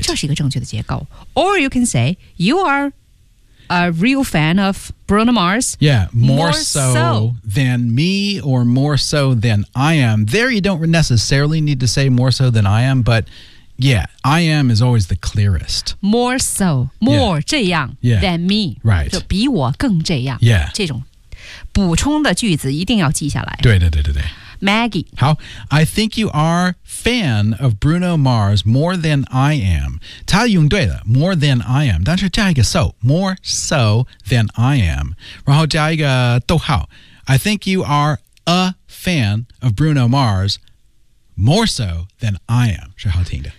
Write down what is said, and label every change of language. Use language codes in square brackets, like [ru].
[zh] 这是一个正确的结构 [en] Or you can say You are a real fan of Bruno Mars Yeah More so than me Or more so than I am There you don't necessarily need to say More so than I am But Yeah, I am is always the clearest. More so, more yeah. [zh] 这样 [en] yeah. than me. Right. [zh] 就比我更这样。 [en] Yeah. [zh] 这种补充的句子一定要记下来。对对对对对。 Maggie. 好 [en] I think you are fan of Bruno Mars more than I am. [zh] 他用对了 [en] more than I am. [zh] 但是加一个 [en] so, more so than I am. [zh] 然后加一个逗号 [en] I think you are a fan of Bruno Mars,More so than I am, [zh] 是好听的。